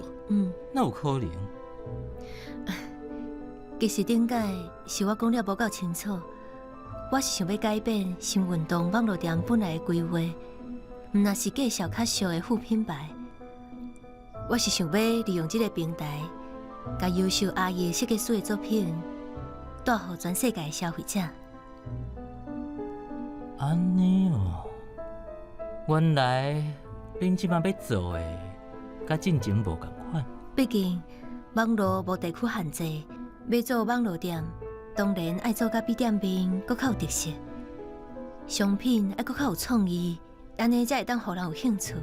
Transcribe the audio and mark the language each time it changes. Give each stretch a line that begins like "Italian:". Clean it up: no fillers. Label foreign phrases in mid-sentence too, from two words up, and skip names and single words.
Min Nan Chinese: 那有可能。其实顶届是我讲了无够清楚，我是想要改变新运动网络店本来的规划，毋若是介绍较俗的副品牌。我是想要利用这个平台，甲优秀阿姨设计师的作品带予全世界的消费者。安尼哦，原来恁即摆要做的，甲进前无共款。毕竟网络无地区限制，要做网络店，当然爱做甲比店面搁较有特色，商品爱搁较有创意，安尼才会当互人有兴趣。